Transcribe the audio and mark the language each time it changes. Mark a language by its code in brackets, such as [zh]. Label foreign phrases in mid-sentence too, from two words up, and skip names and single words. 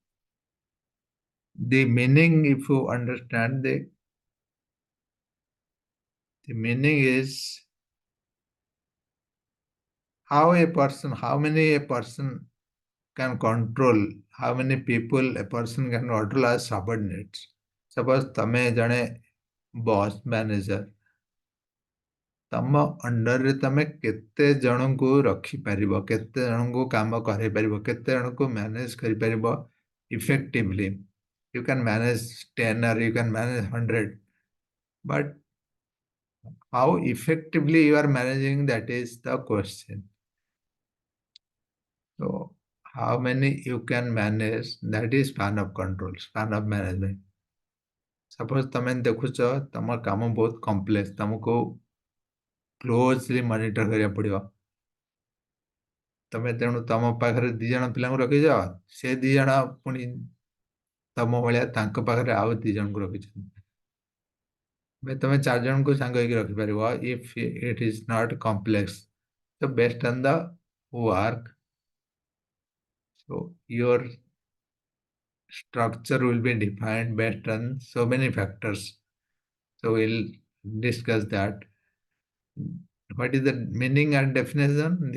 [en] The meaning, if you understand the meaning is how many a person can control, how many people a person can control as subordinates. [or] Suppose ତମେ ଜଣେ [en] boss manager, [or] ତମ ଅଣ୍ଡରରେ ତମେ କେତେ ଜଣଙ୍କୁ ରଖିପାରିବ, କେତେ ଜଣଙ୍କୁ କାମ କରେଇପାରିବ, କେତେ ଜଣଙ୍କୁ ମ୍ୟାନେଜ କରିପାରିବ effectively. [en] You can manage 10 or you can manage 100, but how effectively you are managing, that is the question. So how many you can manage, that is span of control, span of management. [or] Suppose ତମେ ଦେଖୁଛ ତମ କାମ ବହୁତ କମ୍ପ୍ଲେକ୍ସ, ତମକୁ [en] closely monitor [or] କରିବାକୁ ପଡ଼ିବ। ତମେ ତେଣୁ ତମ ପାଖରେ 2 ଜଣ ପିଲାଙ୍କୁ ରଖିଛ, ସେ 2 ଜଣ ପୁଣି ତମ ଭଳିଆ ତାଙ୍କ ପାଖରେ ଆଉ 2 ଜଣଙ୍କୁ ରଖିଛନ୍ତି। ତମେ 4 ଜଣଙ୍କୁ ସାଙ୍ଗ ହେଇକି ରଖିପାରିବ [en] if it is not complex. So based on the work, so your structure will be defined based on so many factors. So we'll discuss that. What is the meaning and definition?